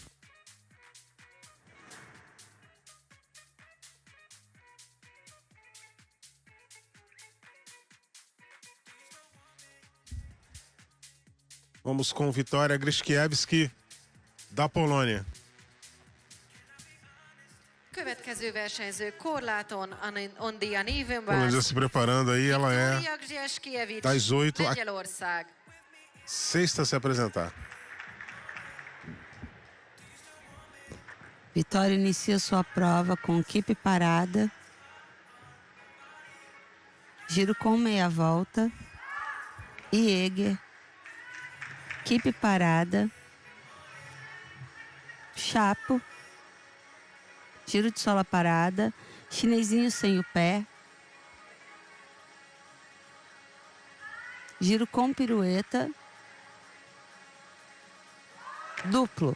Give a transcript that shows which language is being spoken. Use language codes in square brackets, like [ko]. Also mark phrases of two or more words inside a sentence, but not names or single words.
[pt] Vamos com Witoria Gryczkiewski, da Polônia. [hu] Következő versenyző korláton [en] Ondia Nivenvás. [pt] Polônia se preparando aí, ela é das 8 a sexta a se apresentar. Witoria inicia sua prova com equipe parada, giro com meia volta, Jäger, equipe parada, chapo, giro de sola parada, chinesinho sem o pé, giro com pirueta, duplo.